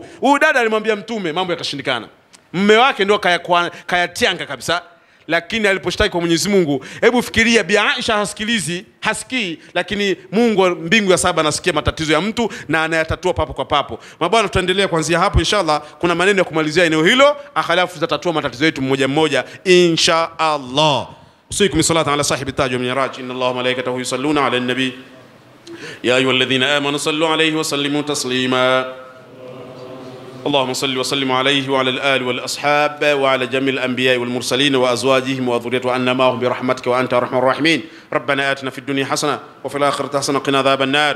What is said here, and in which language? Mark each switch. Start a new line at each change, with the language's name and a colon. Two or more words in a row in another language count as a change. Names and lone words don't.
Swahili: Huyu dada alimwambia mtume, mambo yakashindikana. Mume wake ndio kayatianga kabisa, lakini aliposhtaki kwa Mwenyezi Mungu, hebu fikiria, Bi Aisha hasikii, lakini Mungu mbingu ya 7 anasikia matatizo ya mtu na anayatatua papo kwa papo. Mabwana, tutaendelea kuanzia hapo inshallah. Kuna maneno ya kumalizia eneo hilo, akhalafu tutatatua matatizo yetu mmoja mmoja inshallah.
Arabic: أوصيكم الصلاة على صاحب التاج والمعراج, إن الله وملائكته يصلون على النبي يا أيها الذين آمنوا صلوا عليه وسلموا تسليما. اللهم صل وسلم عليه وعلى الآل والأصحاب وعلى جميع الأنبياء والمرسلين وأزواجهم وذريتهم وأن معهم برحمتك وأنت أرحم الراحمين. ربنا آتنا في الدنيا حسنة وفي الآخرة حسنة وقنا عذاب النار.